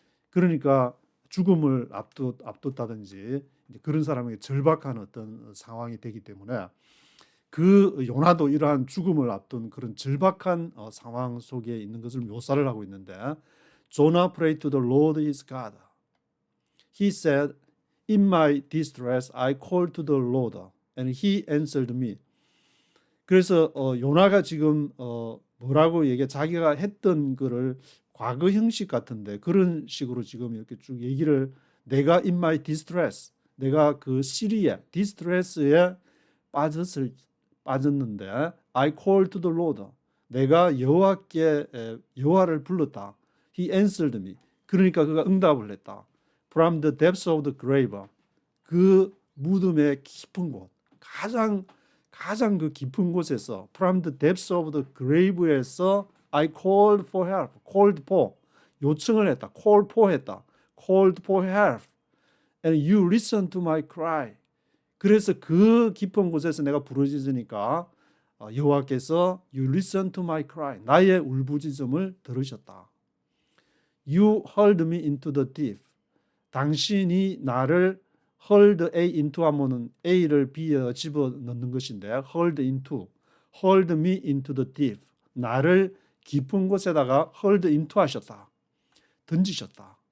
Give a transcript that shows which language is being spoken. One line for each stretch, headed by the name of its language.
Korean: 그러니까 죽음을 앞뒀다든지 그런 사람에게 절박한 어떤 상황이 되기 때문에 그 요나도 이러한 죽음을 앞둔 그런 절박한 상황 속에 있는 것을 묘사를 하고 있는데,
English: Jonah prayed to the Lord his God. He said, In my distress I called to the Lord, and he answered me.
Korean: 그래서 요나가 지금 뭐라고 자기가 했던 거를 과거 형식 같은데 그런 식으로 지금 이렇게 쭉 얘기를, 내가
English: in my distress,
Korean: 내가 그 시리에 distress에 빠졌는데
English: I called to the Lord,
Korean: 내가 여호와를 불렀다.
English: He answered me,
Korean: 그러니까 그가 응답을 했다.
English: From the depths of the grave,
Korean: 그 무덤의 깊은 곳, 가장 그 깊은 곳에서
English: From the depths of the grave에서 I called for help, called for,
Korean: 요청을 했다,
English: called for 했다, called for help, and you listened to my cry.
Korean: 그래서 그 깊은 곳에서 내가 부르짖으니까 여호와께서
English: You listened to my cry,
Korean: 나의 울부짖음을 들으셨다.
English: You hurled me into the deep,
Korean: 당신이 나를
English: hurled A into 하면은
Korean: A를 B에 집어넣는 것인데
English: hurled me into the deep,
Korean: 나를 깊은 곳에다가
English: hurled into
Korean: 하셨다, 던지셨다.